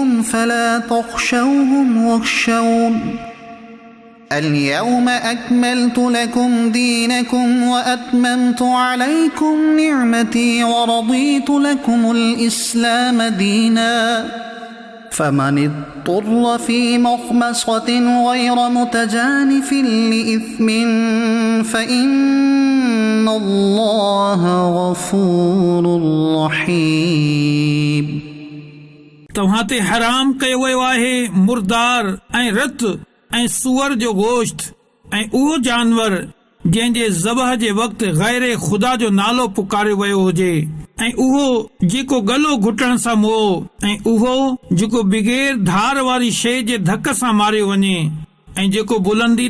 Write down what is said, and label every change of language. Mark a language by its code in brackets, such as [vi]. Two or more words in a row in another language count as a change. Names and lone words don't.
[ar] فلا تخشوهم واخشون اليوم أكملت لكم دينكم وأتممت عليكم نعمتي ورضيت لكم الإسلام دينا فمن اضطر في مخمصة غير متجانف لإثم فإن الله غفور رحيم। [sd] तव्हां ते हराम कयो वियो आहे मुर्दार ऐं रत ऐं सूअर जो गोश्त ऐं उहो जानवर जंहिंजे ज़बह जे वक़्तु गैर ख़ुदा जो नालो पुकारियो वियो हुजे ऐं उहो जेको गलो घुटण सां मुओ ऐं उहो जेको बग़ैर धार वारी शइ जे धक सां मारियो वञे ऐं जेको बुलंदी